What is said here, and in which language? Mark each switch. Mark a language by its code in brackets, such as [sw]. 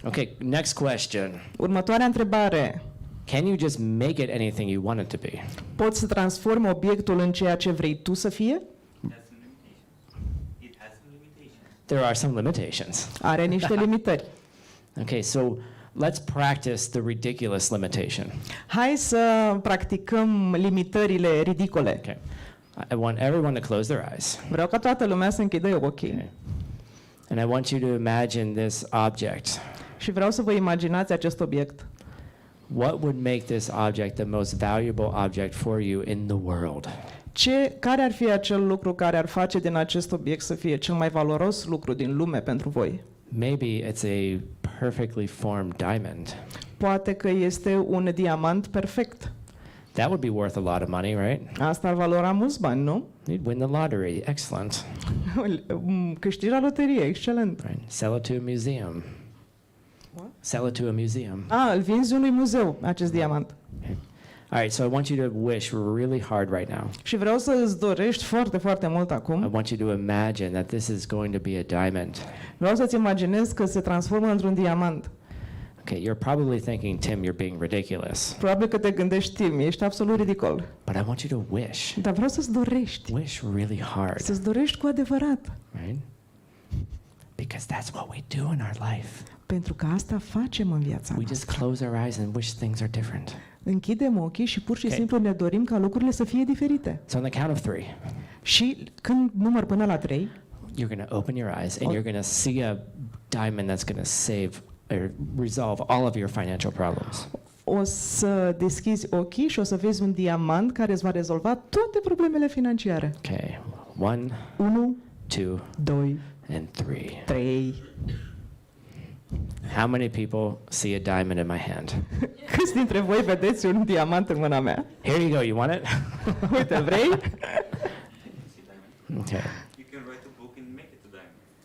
[en] Okay, next question. [ro] Următoarea întrebare. [en] Can you just make it anything you want it to be? [ro] Poți să transformi obiectul în ceea ce vrei tu să fie? [en] There are some limitations. [ro] Are niște limitări. [en] Okay, so let's practice the ridiculous limitation. [ro] Hai să practicăm limitările ridicole. [en] Okay. I want everyone to close their eyes. [ro] Vreau ca toată lumea să închidă ochii. [en] Okay. And I want you to imagine this object. [ro] Și vreau să vă imaginați acest obiect. [en] What would make this object the most valuable object for you in the world? [ro] Care ar fi acel lucru care ar face din acest obiect să fie cel mai valoros lucru din lume pentru voi? [en] Maybe it's a perfectly formed diamond. [ro] Poate că este un diamant perfect. [en] That would be worth a lot of money, right? [ro] Asta ar valora mulți bani, nu? [en] You'd win the lottery. Excellent. [ro] Câștigi la loterie, excelent. [en] Right. Sell it to a museum. What? Sell it to a museum. [ro] Îl vinzi unui muzeu, acest diamant. [en] Okay. All right, so I want you to wish really hard right now. [ro] Și vreau să îți dorești foarte, foarte mult [en] I [ro] acum. [en] want you to imagine that this is going to be a diamond. [ro] Vreau să-ți imaginezi că se transformă într-un diamant. [en] Okay, you're probably thinking, Tim, you're being ridiculous. [ro] Probabil că te gândești, Tim, ești absolut ridicol. [en] But I want you to wish. [ro] Dar vreau să-ți dorești. [en] Wish really hard, [ro] Să-ți dorești cu adevărat. [en] right? Because that's what we do in our life. [ro] Pentru că asta facem în viața [en] We just [ro] noastră. [en] close our eyes and wish things are different. [ro] Închidem ochii și pur și [en] Okay. [ro] simplu ne dorim ca lucrurile să fie diferite. [en] So on the count of 3, [ro] Și când număr până la 3, [en] you're going to open your eyes and you're going to see a diamond that's going to save or resolve all of your financial problems. [ro] o să deschizi ochii și o să vezi un diamant care îți va rezolva toate problemele financiare. [en] Okay, 1, [ro] 1, [en] 2, [ro] 2, [en] and 3. [ro] 3. [en] How many people see a diamond in my hand? [ro] Câți dintre voi vedeți un diamant în mâna mea? [en] Here you go. You want it? [ro] Uite, vrei? [en] Okay. You can write a book and make it a diamond.